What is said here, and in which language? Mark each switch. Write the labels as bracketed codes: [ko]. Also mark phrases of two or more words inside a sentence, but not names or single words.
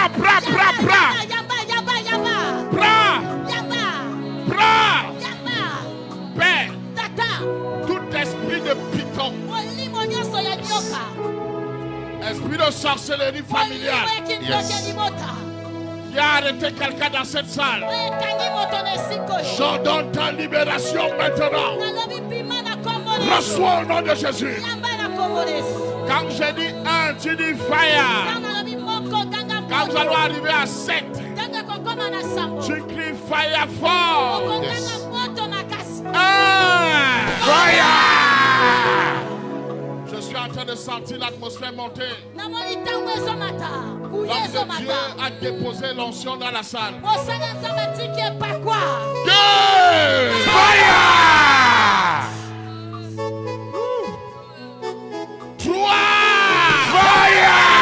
[fr] Père, tout esprit de python, esprit de sorcellerie familiale qui a arrêté quelqu'un dans cette salle, j'ordonne ta libération maintenant. Reçois au nom de Jésus. Quand je dis 1, tu dis fire. Quand nous allons arriver à 7, tu cries fire fort. Fire! Je suis en train de sentir l'atmosphère monter. L'homme de Dieu a déposé l'onction dans la salle. 2, fire! 3, fire!